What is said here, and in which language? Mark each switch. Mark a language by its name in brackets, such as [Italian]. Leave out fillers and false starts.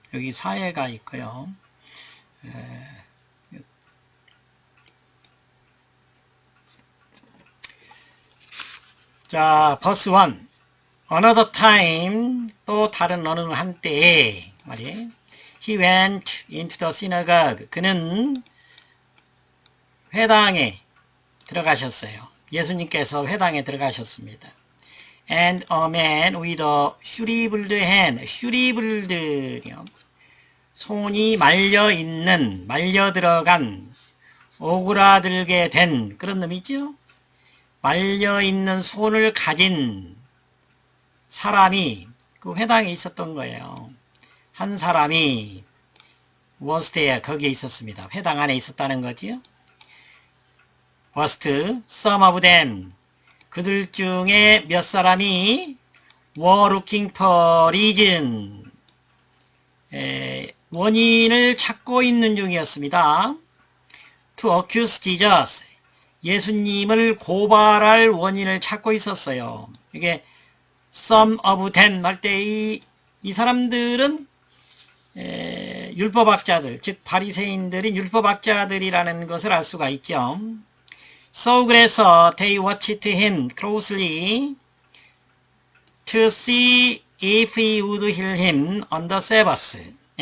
[Korean] 여기 사해가 있고요. 자, 버스 1. [English] Another time, [Korean] 또 다른 어느 한때에 말이에요. [English] He went into the synagogue. [Korean] 그는 회당에 들어가셨어요. 예수님께서 회당에 들어가셨습니다. [English] And a man with a shriveled hand. [Korean] shriveled, 손이 말려 있는, 말려 들어간, 오그라들게 된 그런 놈이죠. 말려 있는 손을 가진 사람이 그 회당에 있었던 거예요. 한 사람이 [English] was there, [Korean] 거기에 있었습니다. 회당 안에 있었다는 거지요. [English] was some of them, [Korean] 그들 중에 몇 사람이 [English] were looking for reason, [Korean] 원인을 찾고 있는 중이었습니다. [English] to accuse Jesus, [Korean] 예수님을 고발할 원인을 찾고 있었어요. 이게 [English] some of them [Korean] 할 때 이 사람들은 율법학자들, 즉 바리새인들인 율법학자들이라는 것을 알 수가 있죠. [English] So [Korean] 그래서 [English] they watched him closely to see if he would heal him on the Sabbath.